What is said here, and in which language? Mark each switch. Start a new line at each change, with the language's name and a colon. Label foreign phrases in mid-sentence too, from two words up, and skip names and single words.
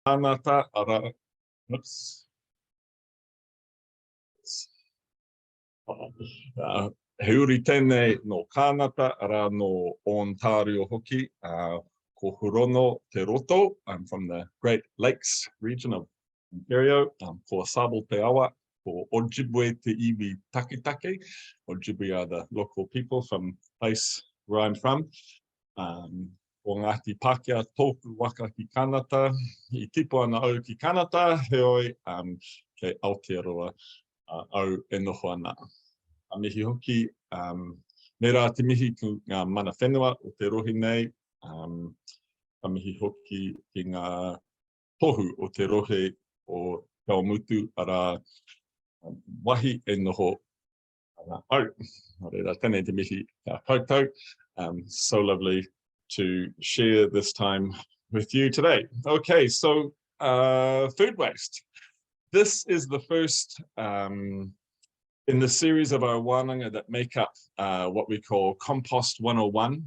Māori: Kanata ara, oops. He uri tēnei no Kanata ara no Ontario hoki, ko Hurono te roto.
English: I'm from the Great Lakes region of Ontario.
Māori: Ko Sabo te awa, ko Ojibwe te iwi takitake.
English: Ojibwe are the local people from the place where I'm from.
Māori: O Ngāti Pākehā tōku waka ki Kanata, I tipo ana au ki Kanata, heoi ke Aotearoa au e noho ana. A mihi hoki, me rā te mihi ki ngā mana whenua o te rohi nei, a mihi hoki ki ngā tohu o te rohe o Kauamutu ara wahi e noho ana au. Reira, tēnei te mihi koutou.
English: So lovely to share this time with you today. Okay, so food waste. This is the first in the series of our wānanga that make up what we call Compost 101.